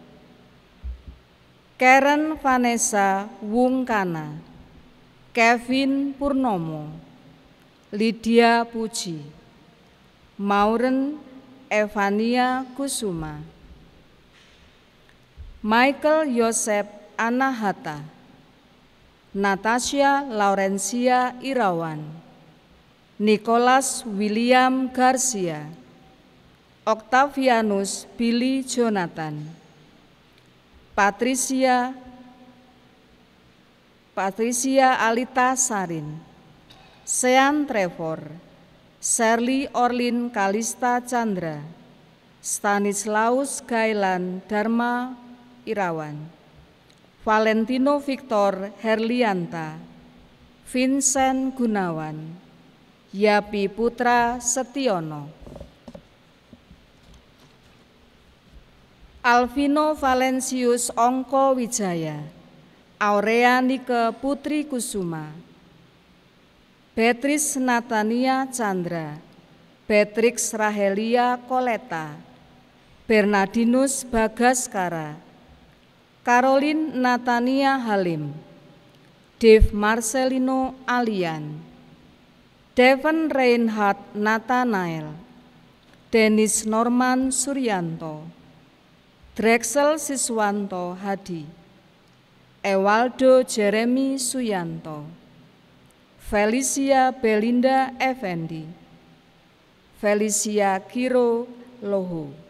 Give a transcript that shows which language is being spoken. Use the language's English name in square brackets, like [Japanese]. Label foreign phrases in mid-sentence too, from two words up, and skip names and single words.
[Indonesian] Karen Vanessa Wungkana, Kevin Purnomo, Lydia Puji, Mauren Evania Kusuma, Michael Yosep Anahata, Natasha Laurencia Irawan, Nicholas William Garcia, Octavianus Billy Jonathan, Patricia Alita Sarin, Sean Trevor, Shirley Orlin Kalista Chandra, Stanislaus Gailan Dharma Irawan, Valentino Victor Herlianta, Vincent Gunawan, Yapi Putra Setiono, Alvino Valencius Ongko Wijaya, Aurea Nike Putri Kusuma, Beatrice Natania Chandra, Beatrix Rahelia Koleta, Bernardinus Bagaskara, Caroline Natania Halim, Dave Marcelino Alian, Devon Reinhard Nathanael, Dennis Norman Suryanto, Drexel Siswanto Hadi, Ewaldo Jeremy Suyanto, Felicia Belinda Effendi, Felicia Kiro Lohu,